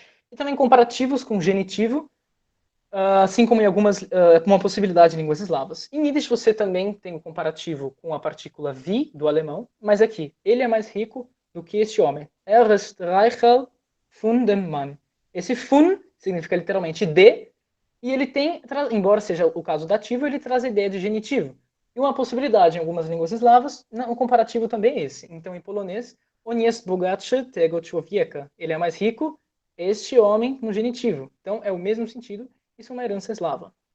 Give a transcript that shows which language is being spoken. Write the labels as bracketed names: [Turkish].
[Portuguese] E também comparativos com genitivo, assim como em algumas, uma possibilidade em línguas eslavas. Em Yiddish você também tem o comparativo com a partícula vi, do alemão, mas aqui, ele é mais rico do que este homem. [Yiddish] Er ist reicher von dem Mann. [Portuguese] Esse von significa literalmente de, e ele tem, embora seja o caso dativo, ele traz a ideia de genitivo. E uma possibilidade em algumas línguas eslavas, o comparativo também é esse. Então, em polonês, [Polish] on jest bogatszy tego człowieka. [Portuguese] Ele é mais rico, este homem, no genitivo. Então, é o mesmo sentido, isso é uma herança eslava.